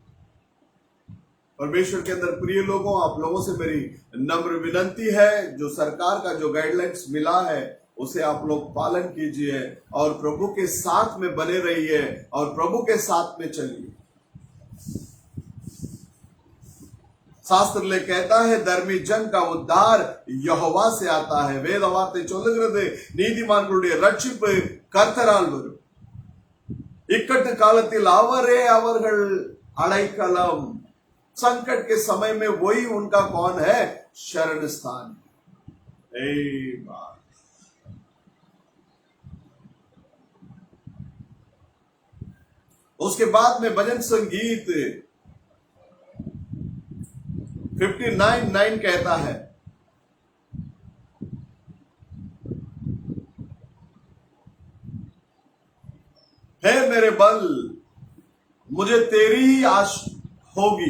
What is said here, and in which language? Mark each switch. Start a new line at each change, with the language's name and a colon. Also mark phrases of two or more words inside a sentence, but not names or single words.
Hindi: परमेश्वर के अंदर प्रिय लोगों, आप लोगों से मेरी नम्र विनंती है, जो सरकार का जो गाइडलाइंस मिला है उसे आप लोग पालन कीजिए और प्रभु के साथ में बने रहिए और प्रभु के साथ में चलिए. शास्त्र ले कहता है धर्मी जन का उद्धार यहोवा से आता है.
Tamil: வேத வார்த்தை சொல்லுகிறது நீதிமான்களுடைய ரட்சிப்பு கர்த்தரால் வரும். இக்கட்டு காலத்தில் அவரே அவர்கள் அடைக்கலம்.
Hindi: संकट के समय में वही उनका कौन है? शरण स्थान. उसके बाद में भजन संगीत 59:9 कहता है, हे मेरे बल मुझे तेरी ही आश होगी.